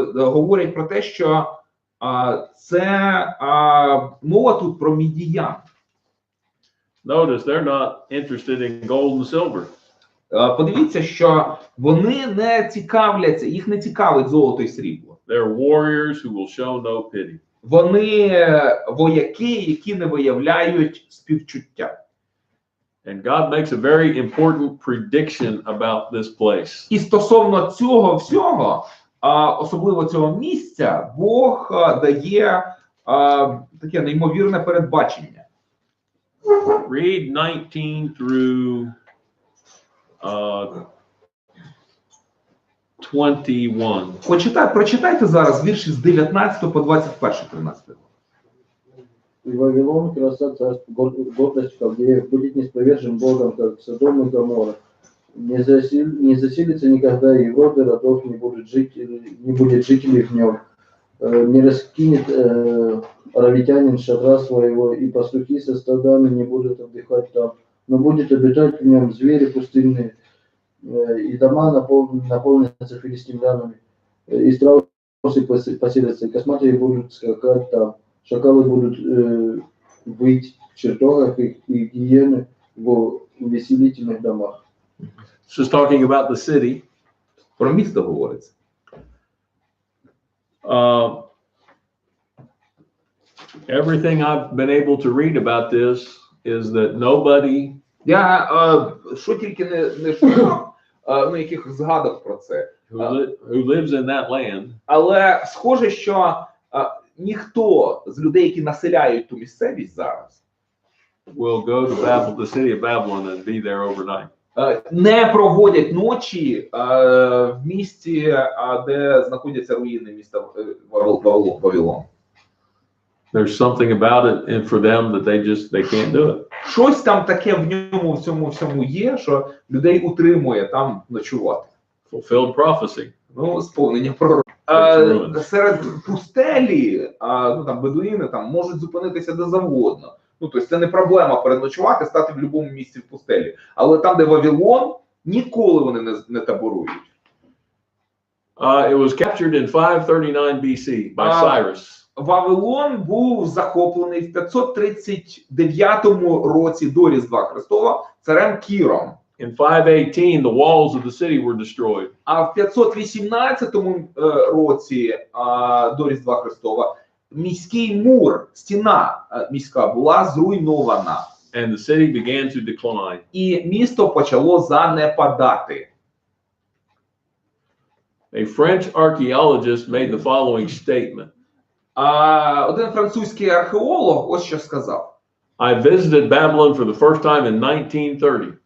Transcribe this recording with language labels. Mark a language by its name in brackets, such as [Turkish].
[Ukrainian] говорять про те, що це мова тут про мідіян. [English] Notice they're not interested in gold and silver. [Ukrainian] Подивіться, що вони не цікавляться, їх не цікавить золото і срібло. [English] They're warriors who will show no pity. [Ukrainian] Вони вояки, які не виявляють співчуття. [English] And God makes a very important prediction about this place. [Ukrainian] І стосовно цього всього, особливо цього місця, Бог дає таке неймовірне передбачення. [English] Read 19 through 21. [Ukrainian] Прочитайте зараз вірші з 19 по 21, 13. [Russian] И Вавилон, краса царства, гордость Халдеев, будет несповержен Богом, как Содом и Гоморра. Не заселится никогда, и роды родов не будет жителей в нем. Не раскинет аравитянин шатра своего, и пастухи со стадами не будут отдыхать там. Но будет обитать в нем звери пустынные, и дома наполнятся филистимлянами, и страусы поселятся, и косматые будут скакать там. Шакалы будут выть в чертогах их, и гиены в увеселительных домах. [English] This is talking about the city. [Ukrainian] Про місто говориться. [English] Everything I've been able to read about this is that nobody [Ukrainian] Я що тільки не шукав, якихось згадок про це. [English] who lives in that land [Ukrainian] Але схоже, що ніхто з людей, які населяють ту місцевість зараз, [English] will go to the city of Babylon and be there overnight. [Ukrainian] не проводять ночі в місті, де знаходяться руїни міста Вавилон. [English] There's something about it and for them that they can't do it. [Ukrainian] Щось там таке в ньому всьому є, що людей утримує там ночувати. [English] Fulfilled prophecy. [Ukrainian] Ну, сповнення пророка. Серед пустелі, ну там бедуїни там можуть зупинитися де завгодно. Ну, тобто це не проблема переночувати, стати в будь-якому місці в пустелі. Але там, де Вавилон, ніколи вони не таборують. [English] It was captured in 539 BC by Cyrus. [Ukrainian] Вавилон був захоплений в 539 році до Різдва Христова царем Кіром. [English] In 518, the walls of the city were destroyed. [Ukrainian] А в 518 році до Різдва Христова міський мур, стіна міська була зруйнована. [English] And the city began to decline. [Ukrainian] І місто почало занепадати. [English] A French archaeologist made the following statement. [Ukrainian] Один французький археолог ось що сказав. [English] I visited Babylon for the first time in 1930.